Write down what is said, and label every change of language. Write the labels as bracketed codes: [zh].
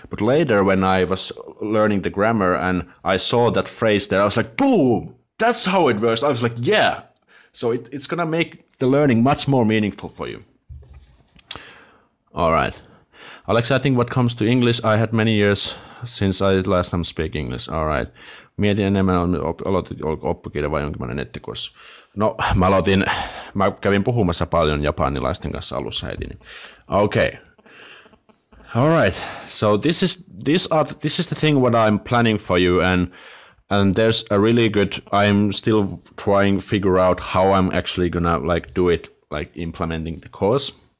[en] But later when I was learning the grammar and I saw that phrase there, I was like, boom, that's how it works. I was like, yeah. So it's gonna make the learning much more meaningful for you. All right. Aleksi, I think what comes to English, I had many years since I last time speak English. All right. [fi] Mietin enemmän, aloitin oppikirja vai jonkinlainen nettikurssi. No, mä kävin puhumassa paljon japanilaisten kanssa alussa heti. [en] Okay. All right. So this is the thing what I'm planning for you, and there's a really good. I'm still trying to figure out how I'm actually gonna do it, implementing the course.